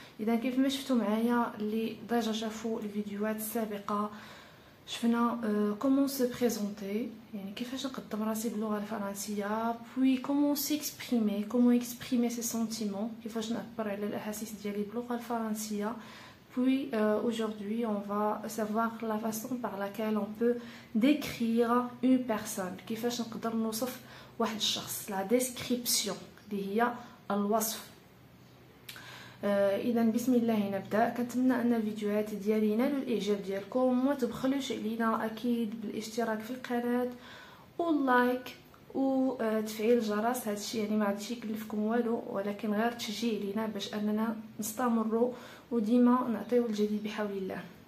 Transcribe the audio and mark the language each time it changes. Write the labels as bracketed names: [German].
[Arabic] إذا كيف ما شفتوا معايا اللي ديجا شافوا الفيديوهات السابقة، شفنا [French] كومون سو بريزونتي، [Arabic] يعني كيفاش نقدم راسي باللغه الفرنسيه، [French] بوي كومون سيكسبريمي، كومون اكسبريمي سي سونتيمون، [Arabic] كيفاش نعبر على الاحاسيس ديالي باللغه الفرنسيه. [French] Puis aujourd'hui on va savoir la façon par laquelle on peut décrire une personne، [Arabic] كيفاش نقدر نوصف واحد الشخص، لا ديسكريبسيون اللي هي الوصف. اذا بسم الله نبدا. كنتمنى ان الفيديوهات ديالي ينالوا الاعجاب ديالكم، وما تبخلوش علينا اكيد بالاشتراك في القناه واللايك وتفعيل الجرس. هادشي يعني ما غاديش يكلفكم والو، ولكن غير تشجيع لينا باش اننا نستمروا وديما نعطيو الجديد بحول الله.